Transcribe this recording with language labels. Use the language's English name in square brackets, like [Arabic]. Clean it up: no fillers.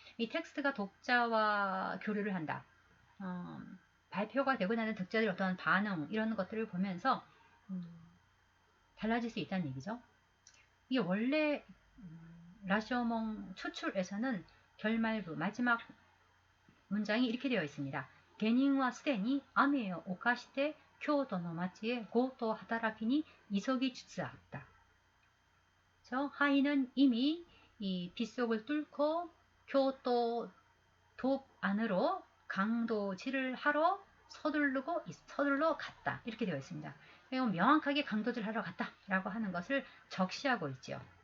[Korean] 이 텍스트가 독자와 교류를 한다. 발표가 되고 나는 독자들의 어떤 반응 이런 것들을 보면서 달라질 수 있다는 얘기죠. 이게 원래 라쇼몽 초출에서는 결말부 마지막 문장이 이렇게 되어 있습니다. [Japanese] 下人はすでに雨を犯して京都の町へ強盗働きに急ぎつつあった. [Korean] 저 하인은 이미 이 빗속을 뚫고 교토 돕 안으로 강도질을 하러 서둘러 갔다. 이렇게 되어 있습니다. 이건 명확하게 강도질 하러 갔다 라고 하는 것을 적시하고 있죠.